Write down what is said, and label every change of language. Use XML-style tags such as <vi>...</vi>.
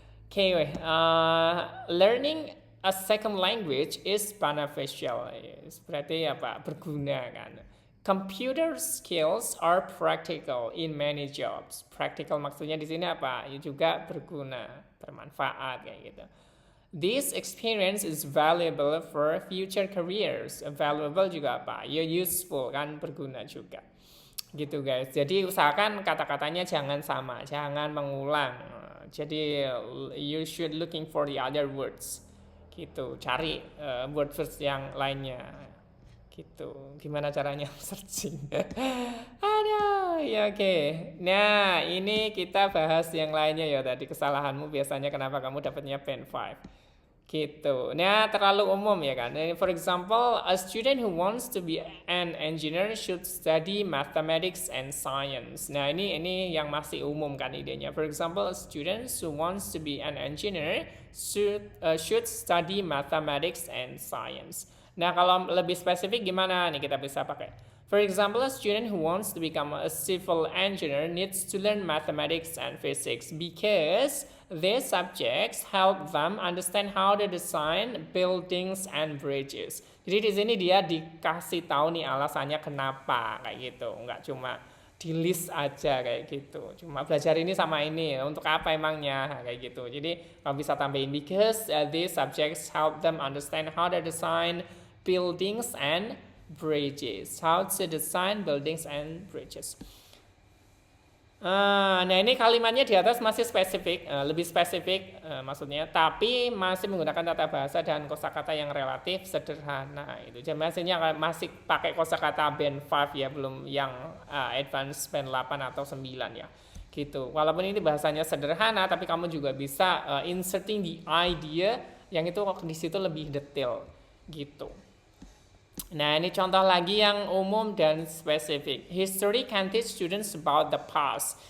<en>Okay, learning a second language is beneficial.</en> <id>Berarti apa? Berguna kan.</id> <en>Computer skills are practical in many jobs.</en> <id>Practical maksudnya di sini apa? Ya juga berguna, bermanfaat kayak gitu.</id> <en>This experience is valuable for future careers.</en> <id>Valuable juga apa? Ya useful kan, berguna juga. Gitu guys. Jadi usahakan kata-katanya jangan sama, jangan mengulang. Jadi</id> <en>you should looking for the other words.</en> <id>Gitu, cari words yang lainnya. Gitu. Gimana caranya searching? Aduh, ya oke. Nah, ini kita bahas yang lainnya ya tadi kesalahanmu biasanya kenapa kamu dapatnya band 5. Gitu. Nah, terlalu umum ya kan.</id> <en>For example, a student who wants to be an engineer should study mathematics and science.</en> <id>Nah, ini yang masih umum kan idenya.</id> <en>For example, a student who wants to be an engineer should study mathematics and science.</en> <id>Nah, kalau lebih spesifik gimana nih kita bisa pakai?</id> <en>For example, a student who wants to become a civil engineer needs to learn mathematics and physics because these subjects help them understand how to design buildings and bridges.</en> <id>Jadi di sini dia dikasih tahu nih alasannya kenapa kayak gitu, nggak cuma di list aja kayak gitu. Cuma belajar ini sama ini untuk apa emangnya kayak gitu. Jadi kamu bisa tambahin</id> <en>because these subjects help them understand how to design buildings and bridges. How to design buildings and bridges.</en> <id>Nah, ini kalimatnya di atas masih spesifik, lebih spesifik maksudnya, tapi masih menggunakan tata bahasa dan kosakata yang relatif sederhana itu. Jadi masih pakai kosakata band 5 ya, belum yang advance band 8 atau 9 ya. Gitu. Walaupun ini bahasanya sederhana, tapi kamu juga bisa</id> <en>inserting the idea</en> <id>yang itu di situ lebih detail gitu. Nah, ini contoh lagi yang umum dan spesifik.</id> <en>History can teach students about the past.</en>